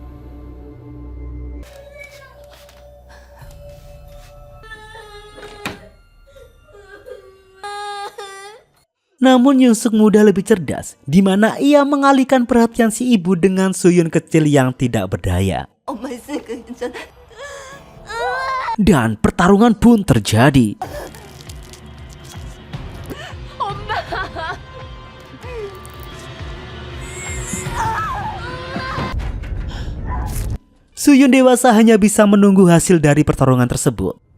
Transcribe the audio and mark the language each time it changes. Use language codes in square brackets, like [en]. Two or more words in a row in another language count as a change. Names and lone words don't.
[id] Namun Yongsuk muda lebih cerdas, di mana ia mengalihkan perhatian si ibu dengan Suyun kecil yang tidak berdaya. [ko] 엄마 있으니까 괜찮아. [id] Dan pertarungan pun terjadi. Suyun dewasa hanya bisa menunggu hasil dari pertarungan tersebut.